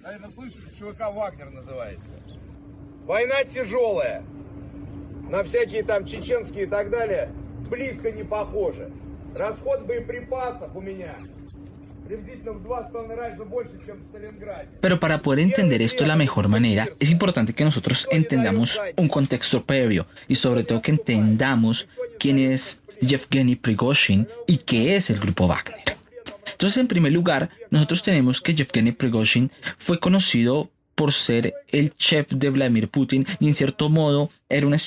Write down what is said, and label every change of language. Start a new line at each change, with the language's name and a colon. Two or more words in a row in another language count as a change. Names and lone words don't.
Russian: слышали, ЧВК «Вагнер» называется. Война тяжелая. На всякие там чеченские и так далее близко не похоже. Расход боеприпасов у меня приблизительно в 2,5 раза больше, чем в Сталинграде.
Spanish: Pero para poder entender esto de la mejor manera, es importante que nosotros entendamos un contexto previo y sobre todo que entendamos quién es Yevgeny Prigozhin y qué es el grupo Wagner. Entonces, en primer lugar, nosotros tenemos que Yevgeny Prigozhin fue conocido por ser el chef de Vladimir Putin y en cierto modo era una